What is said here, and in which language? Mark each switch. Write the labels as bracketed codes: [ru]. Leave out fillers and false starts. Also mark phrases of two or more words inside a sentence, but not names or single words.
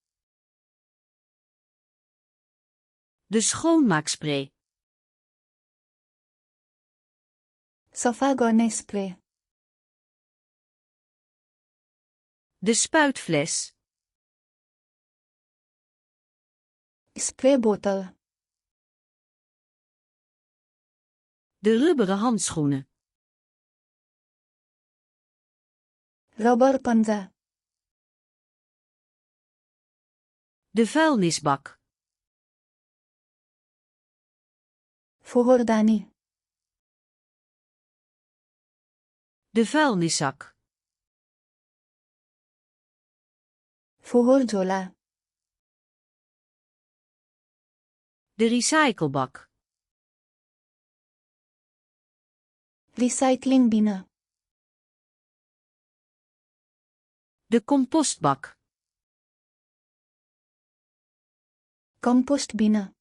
[nl] De schoonmaakspray. [ne] सफा गर्ने स्प्रे। [nl] De spuitfles. [ne] स्प्रे बोतल। [nl] De rubberen handschoenen. [ne] रबर पन्जा। [nl] De vuilnisbak. [ne] फोहोरदानी। [nl] De vuilniszak. [ne] फोहोर झोला। [nl] De recyclebak. [ne] रिसाइक्लिङ बिन। [nl] De compostbak. [ne] कम्पोस्ट बिन।